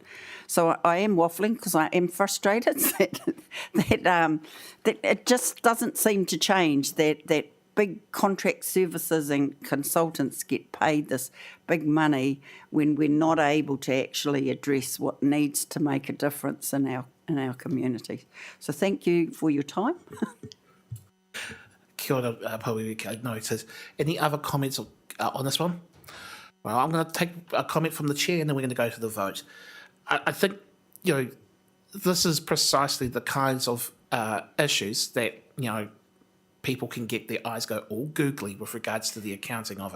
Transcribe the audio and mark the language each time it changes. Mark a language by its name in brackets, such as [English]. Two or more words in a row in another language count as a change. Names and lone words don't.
[English] So I am waffling because I am frustrated that it just doesn't seem to change, that big contract services and consultants get paid this big money when we're not able to actually address what needs to make a difference in our community. So thank you for your time. [Māori] Kia ora, Porirua. [English] No, it says, any other comments on this one? Well, I'm going to take a comment from the chair, and then we're going to go to the vote. I think, this is precisely the kinds of issues that, people can get their eyes go all googly with regards to the accounting of it.